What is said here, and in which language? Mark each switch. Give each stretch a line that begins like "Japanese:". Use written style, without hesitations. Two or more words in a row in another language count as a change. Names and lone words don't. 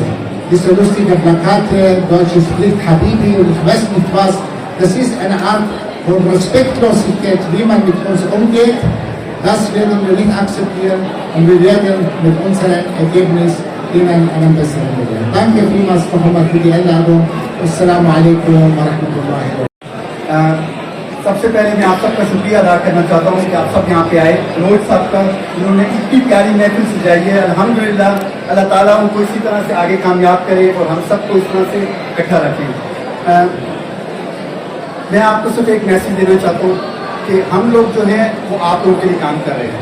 German: Diese lustige Plakate, deutsches Pflicht, Habibi und ich weiß nicht was, das ist eine Art von Respektlosigkeit, wie man mit uns umgeht. Das werden wir nicht akzeptieren und wir werden mit unserem Ergebnis Ihnen einen besseren Leben. Danke vielmals noch einmal für die Einladung.
Arabic: السلام عليكم ورحمة الله وبركاته.
Hindi: सबसे पहले मैं आप सबका शुक्रिया अदा करना चाहता हूँ कि आप सब यहाँ पे आए। रोज साहब का उन्होंने इतनी प्यारी महफिल सजाई है। अल्हम्दुलिल्लाह, अल्लाह ताला उनको इसी तरह से आगे कामयाब करे और हम सबको इस तरह से इकट्ठा रखें। मैं आपको सिर्फ एक मैसेज देना चाहता हूँ कि हम लोग जो हैं वो आप लोगों के लिए काम कर रहे हैं।